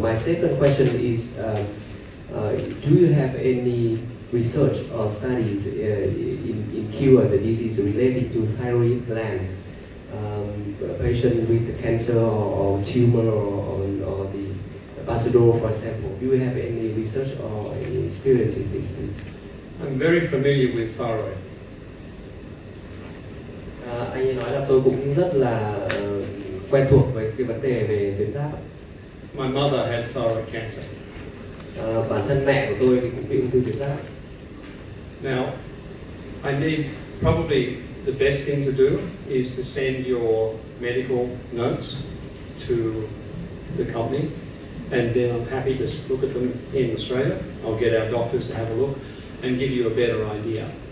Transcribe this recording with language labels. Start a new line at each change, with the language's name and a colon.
English: My second question is, do you have any research or studies in cure the disease related to thyroid glands? A patient with cancer or tumor or the Bajedo, for example. Do you have any research or any experience in this? I'm very familiar with thyroid.
Vietnamese: Anh ấy nói là tôi cũng rất là quen thuộc với cái vấn đề về tuyến giáp.
English: My mother had thyroid cancer.
Vietnamese: Bản thân mẹ của tôi thì cũng bị ung thư tuyến giáp.
English: Now, I need probably the best thing to do is to send your medical notes to the company, and then I'm happy to look at them in Australia. I'll get our doctors to have a look and give you a better idea.